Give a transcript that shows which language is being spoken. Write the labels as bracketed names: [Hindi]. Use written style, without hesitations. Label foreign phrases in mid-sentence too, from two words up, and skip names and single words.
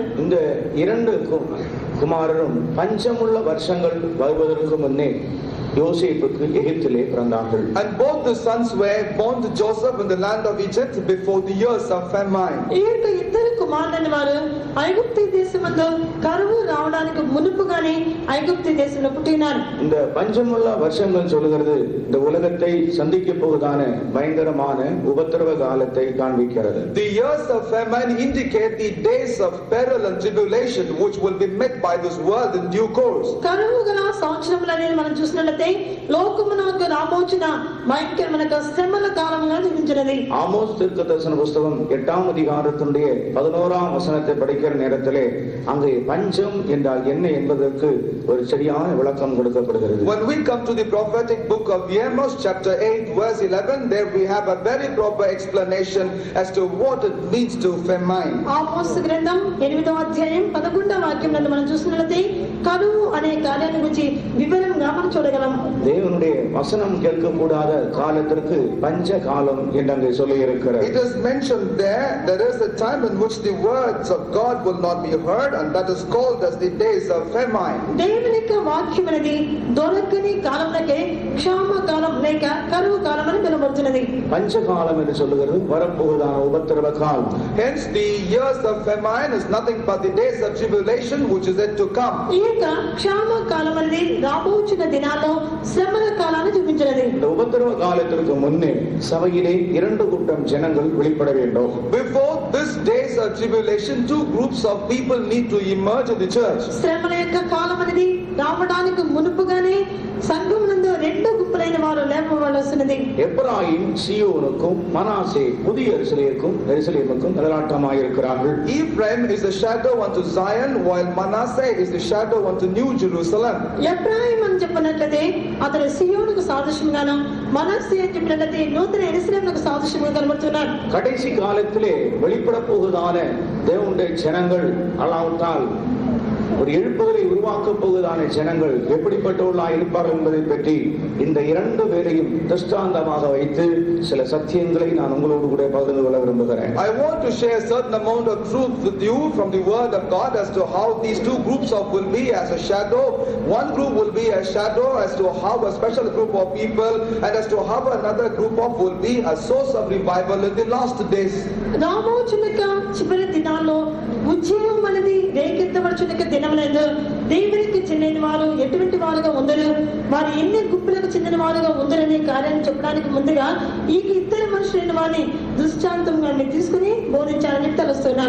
[Tamil] இந்த 2 குமாரரும் பஞ்சமுள்ள வருஷங்கள் வருவதற்கு முன்னே யோசேப்புக்கு எகிப்திலே பிறந்தார்கள். [English] And both the sons were born to Joseph in the land of Egypt before the years of famine. [Telugu] ఈ యొక్క ఇద్దరు కుమారులైన వారు ఐగుప్తు దేశమందు కరువు రావడానికి మునుపుగానే ఐగుప్తు దేశంలో పుట్టినారు. [Tamil] இந்த பஞ்சமுள்ள வருஷங்கள் சொல்லுகிறது இந்த உலகத்தை சந்திக்க போவதான பயங்கரமான உபத்திரவ காலத்தை காண்பிக்கிறது. [English] The years of famine indicate the days of peril and tribulation which will be met by this world in due course. [Telugu] కరువు గల సంవత్సరములని మనం చూసినట్లయితే లోకమునకు రాబోచిన భయంకరమైన శ్రమల కాలముగా చూపించినది. [Tamil] ஆமோஸ் தீர்க்கதரிசன புஸ்தகம் 8ஆம் அதிகாரத்தினுடைய 11ஆம் வசனத்தை படிக்கிற நேரத்திலே அங்கே பஞ்சம் என்றால் என்ன என்பதற்கு ஒரு சரியான விளக்கம் கொடுக்கப்படுகிறது. [English] When we come to the prophetic book of Amos chapter 8 verse 11, there we have a very proper explanation as to what it means to famine. [Telugu] ఆమోస్ గ్రంథం 8వ అధ్యాయం 11వ వాక్యం నందు మనం చూసినట్లయితే కరువు అనే కార్యాన్ని గురించి వివరంగా మనం చూడగలం. [Tamil] தேவனுடைய வசனம் கேட்கக்கூடாத காலத்திற்கு பஞ்ச காலம் என்று அங்கே சொல்லி இருக்கிறது. [English] It is mentioned there is a time in which the words of God will not be heard, and that is called as the days of famine. [Telugu] దేవుని యొక్క వాక్యం అనేది దొరకని కాలంలోకే క్షామ కాలం లేక కరువు కాలం అని పిలువబడుతున్నది. [Tamil] பஞ்ச காலம் என்று சொல்லுகிறது வரப்போவதான உபத்திரவ காலம். [English] Hence the years of famine is nothing but the days of tribulation which is yet to come. [Telugu] ఈ యొక్క క్షామ కాలం అనేది రాబోచిన దినాల్లో శ్రమల కాలాన్ని చూపించినది. [Tamil] இந்த உபத்திரவ காலத்திற்கு முன்னே சபையிலே 2 கூட்டம் ஜனங்கள் வெளிப்பட வேண்டும். [English] Before this days of tribulation, 2 groups of people need to emerge in the church. [Telugu] శ్రమల యొక్క కాలం అనేది రావడానికి మునుపుగానే సంఘమునందు 2 గుంపులైన వారు లేపవలసినది. [Tamil] எப்ராயிம் சீயோனுக்கும் மனாசே புதிய எருசலேமுக்கும் நிழலாட்டமாய் இருக்கிறார்கள். [English] Ephraim is a shadow unto Zion, while Manasseh is the shadow unto New Jerusalem. [Telugu] ఎఫ్రాయిం అని చెప్పినట్లయితే అతను సియోనుకు సాదృశ్యంగాను, మనస్సే అని చెప్పినట్లయితే నూతన యెరూషలేముకు సాదృశ్యంగా కనబడుతున్నాడు. [Tamil] கடைசி காலத்திலே வெளிப்பட போவதான தேவனுடைய ஜனங்கள் அல்லாவிட்டால் ஒரு எழுப்புதலை உருவாக்க போவதான ஜனங்கள் எப்படிப்பட்டவர்களாக இருப்பார்கள் என்பதை பற்றி இந்த 2 பேரையும் திருஷ்டாந்தமாக வைத்து சில சத்தியங்களை நான் உங்களோடு கூட பகிர்ந்து கொள்ள விரும்புகிறேன். [English] I want to share a certain amount of truth with you from the word of God as to how these 2 groups of will be as a shadow. One group will be a shadow as to how a special group of people, and as to how another group of will be a source of revival in the last days. [Telugu] రాబోచున్నక చివరి దినాల్లో ఉద్యమం అనేది రేకెత్తబడుచున్నక దినములందు దేవునికి చెందిన వారు ఎటువంటి వారుగా ఉందరు, వారు ఎన్ని గుంపులకు చెందిన వారుగా ఉందరనే కార్యాన్ని చెప్పడానికి ముందుగా ఈ 2 మనుషులైన వారిని దృష్టాంతంగా తీసుకుని బోధించాలని తెలుస్తున్నాను.